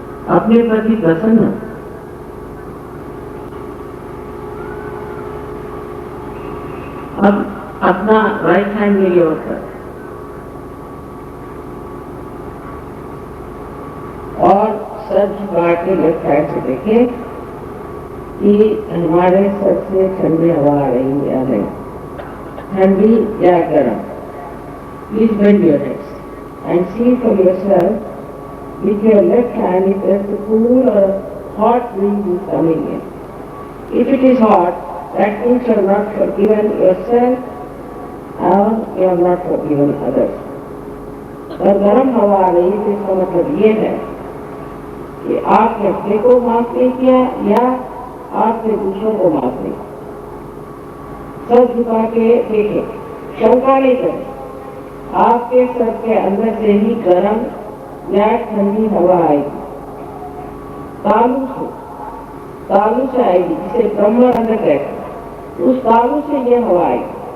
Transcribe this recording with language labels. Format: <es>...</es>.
<hi>अपने प्रति प्रसन्न, अब अपना राइट हैंड मेरी ओर कर और सर झुका के लेफ्ट हैंड से देखें कि हमारे सर से ठंडी हवा आ रही है या नहीं, ठंडी या गर्म।</hi> <en>Please bend your heads and see for yourself with your left hand if there is a cool or a hot breeze is coming in. If it is hot, that means you have not forgiven yourself or you have not forgiven others.</en> <hi>अगर गर्म हवा आ रही है तो इसका मतलब ये है कि आपने अपने को माफ नहीं किया या आपने दूसरों को माफ नहीं। सर झुका के देखें, शंका नहीं करें, आपके सर के अंदर से ही गर्म या ठंडी हवा आएगी, तालू से आएगी, जिसे ब्रह्म अंदर कहते हैं, उस तालू से ये हवा आएगी।</hi>